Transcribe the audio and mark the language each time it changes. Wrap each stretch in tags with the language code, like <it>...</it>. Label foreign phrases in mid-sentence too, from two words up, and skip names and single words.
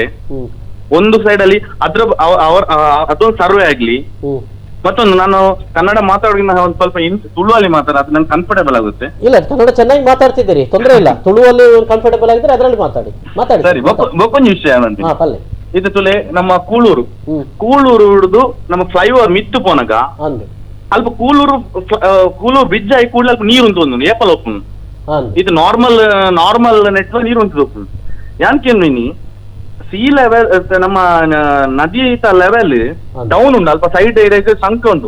<kn>ಒಂದು ಸೈಡ್ ಅಲ್ಲಿ ಅದೊಂದು ಸರ್ವೆ ಆಗ್ಲಿ. ಮತ್ತೊಂದು, ನಾನು ಕನ್ನಡ ಮಾತಾಡೋದ್ರಿಂದ ಒಂದು ಸ್ವಲ್ಪ ತುಳುವಲ್ಲಿ ಅದು ನಂಗೆ ಕಂಫರ್ಟೇಬಲ್ ಆಗುತ್ತೆ. ಇಲ್ಲ, ಕನ್ನಡ ಚೆನ್ನಾಗಿ ಮಾತಾಡ್ತಿದ್ದೀರಿ, ತೊಂದರೆ ಇಲ್ಲ. ತುಳುವಲ್ಲಿ ಕಂಫರ್ಟೇಬಲ್ ಆಗಿದ್ರೆ ಅದರಲ್ಲಿ ಮಾತಾಡಿ.</kn> <tcy>ಸರಿ, ಬೊಕ್ಕೊಂದು ವಿಷಯ ಏನಂತ ಇದು ತುಲೆ ನಮ್ಮ ಕೂಳೂರು ಹಿಡಿದು ನಮ್ಮ ಫ್ಲೈಓವರ್ ಮಿತ್ತು ಪೋನಗ ಅಲ್ಪ ಕೂಳೂರು ಬ್ರಿಡ್ಜ್ ಆಗಿ ಕೂಡಲ ಅಲ್ಪ ನೀರು ಉಂಟು ಏಪಲ್ ಒಪ್ಪುನು. ಇದು</tcy> <en>normal network</en> <tcy>ನೀರು ಉಂಟು ಒಪ್ಪುನು. ಯಾನ್ಕೇನು</tcy> <en>sea level</en> <tcy>ನಮ್ಮ ನದಿ</tcy> <en>level down</en> <tcy>ಉಂಟು, ಅಲ್ಪ</tcy> <en>side area</en> <tcy>ಸಂಕ ಉಂಟು.</tcy>